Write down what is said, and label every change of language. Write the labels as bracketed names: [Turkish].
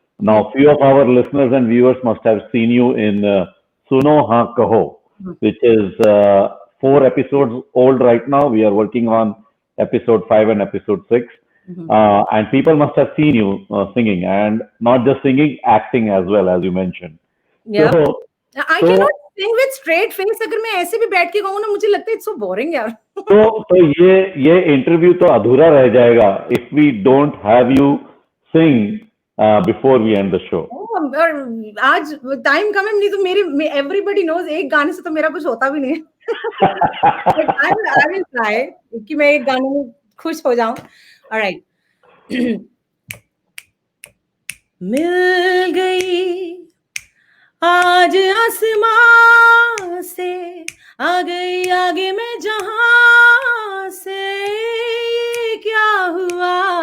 [English] Now, few of our listeners and viewers must have seen you in Suno Haan Kaho, which is 4 episodes old right now. We are working on episode 5 and episode 6. And people must have seen you singing, and not just singing, acting as well, as you mentioned. Yeah. So, I cannot sing with straight face. [Hindi] अगर मैं ऐसे भी बैठ के गाऊँ ना, मुझे लगता है [English] it's so boring [Hindi] यार. तो ये इंटरव्यू तो अधूरा रह जाएगा [English] if we don't have you sing before we end the show. [Hindi] और आज टाइम कम है, नहीं तो मेरे [English] everybody knows [Hindi] एक गाने से तो मेरा कुछ होता भी नहीं है. [English] But I will try [Hindi] कि मैं एक गाने में खुश हो जाऊँ. [English] All right. [Hindi] मिल गई आज आसमां से, आ गई आगे में जहां से, क्या हुआ?